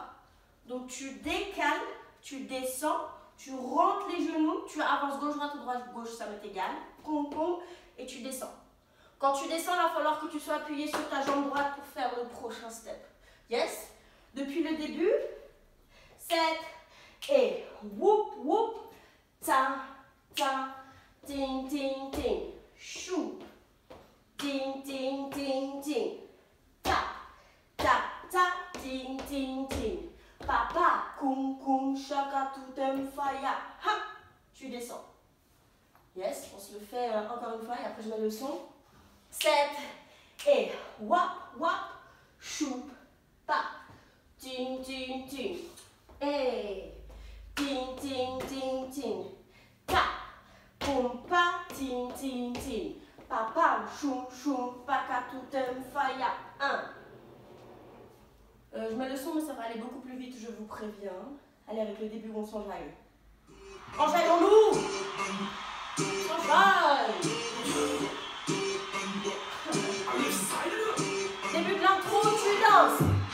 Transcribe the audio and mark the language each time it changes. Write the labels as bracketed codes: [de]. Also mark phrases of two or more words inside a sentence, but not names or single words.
[fr] Donc tu décales, tu descends, tu rentres les genoux, tu avances gauche-droite ou droite-gauche, ça m'est égal. Pom, pom, et tu descends. Quand tu descends, il va falloir que tu sois appuyé sur ta jambe droite pour faire le prochain step. Yes? Depuis le début, 7 et whoop, whoop, ta, ta, ting, ting, ting, chou, ting, ting, ting, ting, ta, ta, ta, ting, ting, ting, papa, koum, koum, chaka, toutem, faya, ha, tu descends. Yes, on se le fait encore une fois et après je mets le son. 7 et wap, wap, choup, pa, ting, ting, ting, et ting, ting, ting, ting, ta, poum, pa, ting, ting, ting, papa, choum, choum, paka, toutem, faya, 1. Je mets le son mais ça va aller beaucoup plus vite, je vous préviens. Allez, avec le début, on s'enjaille. Enjaillons-nous! Enjaille! Début de l'intro, tu danses.